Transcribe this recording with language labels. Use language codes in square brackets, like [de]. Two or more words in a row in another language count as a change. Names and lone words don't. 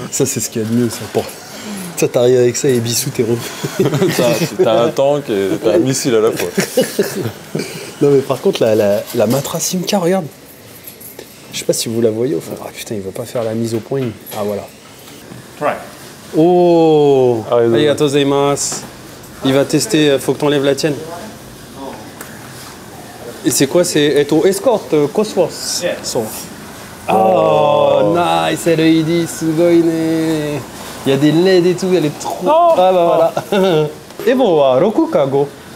[fr] Ça, c'est ce qu'il y a de mieux, ça. Ça, t'arrives avec ça et bisous, t'es revenu. T'as un tank et t'as un missile à la fois. Non mais par contre la Matra Simca, regarde. Je sais pas si vous la voyez au fond. Ah putain, il va pas faire la mise au point. Ah voilà. [ja] Oh, ありがとうございます. [fr] Il va tester, faut que t'enlèves la tienne. Et c'est quoi? C'est Escort Cosworth. [en] Oh, nice, LED, [ja] すごいね. [fr] Il y a des LED et tout, elle est trop... Ah bah voilà. [ja] Evo wa 6 ka 5?